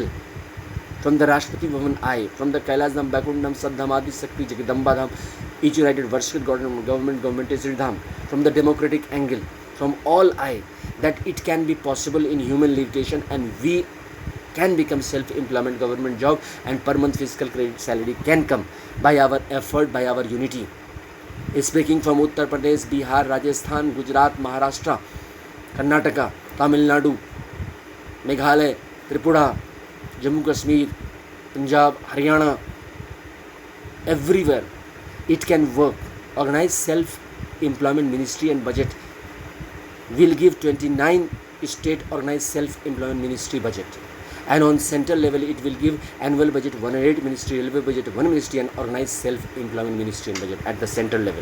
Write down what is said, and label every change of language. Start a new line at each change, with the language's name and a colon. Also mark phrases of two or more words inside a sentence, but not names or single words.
English: From the Rashtrapati Bhavan I, from the Kailas Dham, Bakundam, Saddham, Adi Shakti, Jagadamba Dham, each united worship government is Dham. From the democratic angle, from all I, that it can be possible in human limitation and we can become self-employment government job and per month fiscal credit salary can come by our effort, by our unity. Speaking from Uttar Pradesh, Bihar, Rajasthan, Gujarat, Maharashtra, Karnataka, Tamil Nadu, Meghalaya, Tripura, Jammu Kashmir, Punjab, Haryana, everywhere it can work. Organized self-employment ministry and budget will give 29 state organized self-employment ministry budget, and on central level it will give annual budget 108 ministry, railway budget 1 ministry, and organized self-employment ministry and budget at the central level.